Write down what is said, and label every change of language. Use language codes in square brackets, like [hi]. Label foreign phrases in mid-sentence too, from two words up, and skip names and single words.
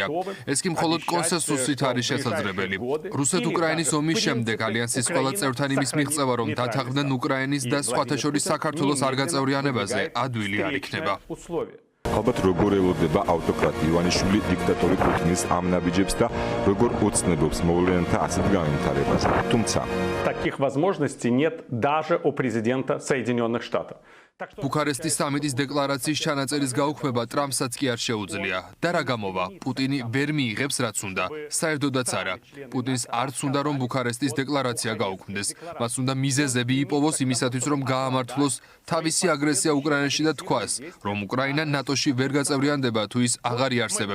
[ka] ეს კი მხოლოდ კონსენსუსით არის შესაძლებელი. რუსეთ-უკრაინის ომის შემდეგ ალიანსის ყველა წევრთან იმის მიღწევა, რომ დათანხმდნენ უკრაინის და სხვათა შორის საქართველოს არ გაწევრიანებაზე, ადვილი არ იქნება. ალბათ როგორ ელოდება ავტოკრატი ივანიშვილი დიქტატორი პუტინის ამ ნაბიჯებს და როგორ ოცნებობს მოვლენათა ასეთ განვითარებას. თუმცა [ru] таких возможностей нет даже у президента Соединенных Штатов. [ka] ბუქარესტის სამიტის დეკლარაციის ჩანაწერის გაუქმება ტრამპსაც კი არ შეუძლია. და რა გამოვა? პუტინი ვერ მიიღებს რაც უნდა. საერთოდაც არა. პუტინს არც უნდა რომ ბუქარესტის დეკლარაცია გაუქმდეს. მას უნდა მიზეზები იპოვოს იმისათვის რომ გაამართლოს თავისი აგრესია უკრაინაში და თქვას, რომ უკრაინა ნატოში ვერ გაწევრიანდება თუ ის აღარ იარსებებს.